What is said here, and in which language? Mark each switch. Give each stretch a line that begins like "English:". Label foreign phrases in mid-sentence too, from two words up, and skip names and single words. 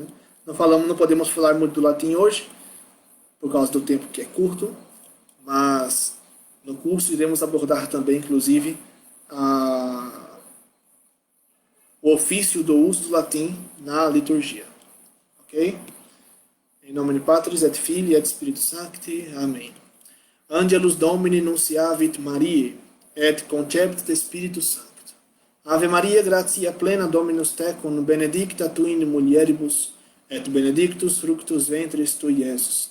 Portuguese: Não podemos falar muito do latim hoje, por causa do tempo que é curto, mas no curso iremos abordar também, inclusive, o ofício do uso do latim na liturgia. Ok? Em nome de
Latin: Patris et Filii et Spiritus Sancti.
Portuguese: Amém.
Latin: Angelus Domini nunciavit Mariae, et concepit Spiritus Sancti. Ave Maria, gratia plena, Dominus tecum, benedicta tu in mulieribus, et benedictus fructus ventris tui, Iesus.